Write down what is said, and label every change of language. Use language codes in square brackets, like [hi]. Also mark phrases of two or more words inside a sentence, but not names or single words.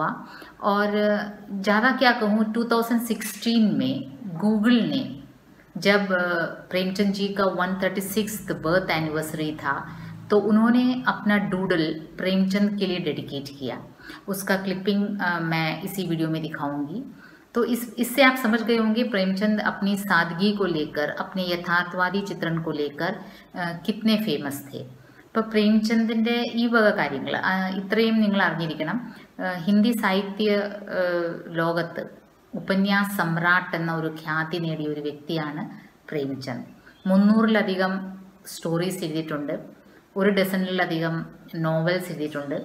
[hi] और ज़्यादा क्या कहूँ, 2016 में गूगल ने जब प्रेमचंद जी का 136th [en] birth anniversary [hi] था, तो उन्होंने अपना डूडल प्रेमचंद के लिए डेडिकेट किया। उसका क्लिपिंग मैं इसी वीडियो में दिखाऊंगी। तो इससे आप समझ गए होंगे प्रेमचंद अपनी सादगी को लेकर, अपने यथार्थवादी चित्रण को लेकर कितने फेमस थे। [ml] ഇപ്പോൾ പ്രേംചന്ദിൻ്റെ ഈ വക കാര്യങ്ങൾ ഇത്രയും നിങ്ങൾ അറിഞ്ഞിരിക്കണം. ഹിന്ദി സാഹിത്യ ലോകത്ത് [hi] उपन्यास सम्राट [ml] എന്ന ഒരു ഖ്യാതി നേടിയ ഒരു വ്യക്തിയാണ് പ്രേംചന്ദ്. 300-ലധികം സ്റ്റോറീസ് എഴുതിയിട്ടുണ്ട്, 1 ഡസനിലധികം നോവൽസ് എഴുതിയിട്ടുണ്ട്.